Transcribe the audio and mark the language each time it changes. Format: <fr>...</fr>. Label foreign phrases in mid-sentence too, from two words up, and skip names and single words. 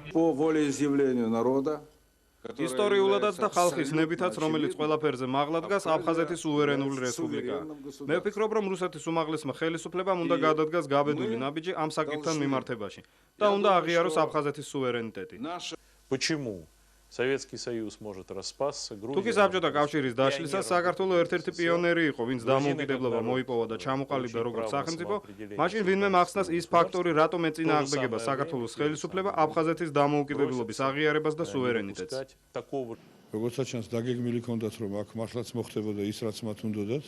<ka>ისტორიულადაც და ხალხის ნებითაც, რომელიც ყველაფერზე მაღლა დგას, აფხაზეთის სუვერენული რესპუბლიკაა. მე ვფიქრობ, რომ რუსეთის უმაღლესმა ხელისუფლებამ უნდა გადადგას გაბედული ნაბიჯი ამ საკითხთან მიმართებაში და უნდა აღიაროს აფხაზეთის სუვერენიტეტი.</ka> <ru>Советский Союз может распасться.</ru> <ka>თუკი საბჭოთა კავშირის დაშლისას საქართველოს ერთ-ერთი პიონერი იყო, ვინც დამოუკიდებლობა მოიპოვა და ჩამოყალიბდა როგორც სახელმწიფო, მაშინ ვინმე მახსნას ის ფაქტორი, რატომ ეწინააღმდეგება საქართველოს ხელისუფლება აფხაზეთის დამოუკიდებლობის აღიარებას და სუვერენიტეტს. როგორცაც ჩანს, დაგეგმილი ჰქონდათ, რომ აქ მართლაც მოხდებოდა ის, რაც მათ უნდათ.</ka>